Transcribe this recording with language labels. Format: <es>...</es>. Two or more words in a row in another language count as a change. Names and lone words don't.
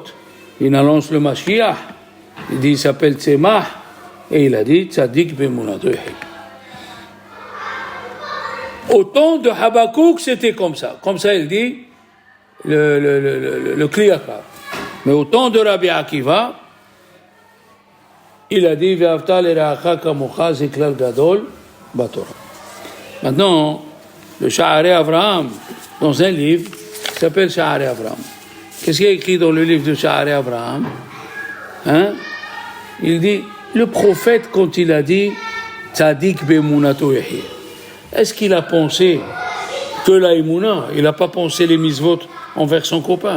<fr>Il annonce le Mashiach, il dit, il s'appelle Tzemach, et il a dit</fr> <he>צדיק באמונתו.</he> <fr>Au temps de Habakkuk, c'était comme ça il dit le Kli Yakar. Mais au temps de Rabbi Akiva, il a dit</fr> <he>ואהבת לרעך כמוך זה כלל גדול בתורה.</he> <fr>Maintenant, le Sha'arei Avraham, dans un livre qui s'appelle Sha'arei Avraham. Qu'est-ce qu'il y a écrit dans le livre de Sha'arei Avraham? Il dit, le prophète, quand il a dit</fr> <he>צדיק באמונתו יחיה,</he> <fr>est-ce qu'il a pensé que la Emouna, il n'a pas pensé les misvot envers son copain?</fr>